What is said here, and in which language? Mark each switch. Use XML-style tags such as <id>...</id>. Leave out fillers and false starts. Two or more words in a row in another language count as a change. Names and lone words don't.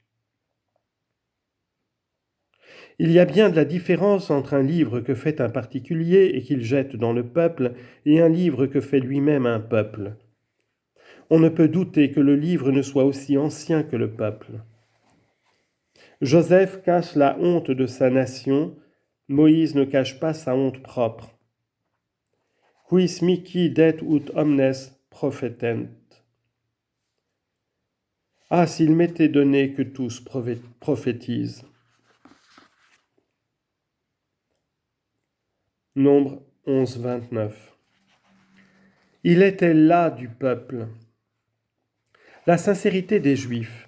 <fr>Il y a bien de la différence entre un livre que fait un particulier et qu'il jette dans le peuple et un livre que fait lui-même un peuple. On ne peut douter que le livre ne soit aussi ancien que le peuple. Joseph cache la honte de sa nation, Moïse ne cache pas sa honte propre.</fr> <la>Quis mihi det ut omnes prophetent.</la> <fr>Ah, s'il m'était donné que tous prophétisent. Nombre 11, 29. Il était là du peuple. La sincérité des Juifs.</fr>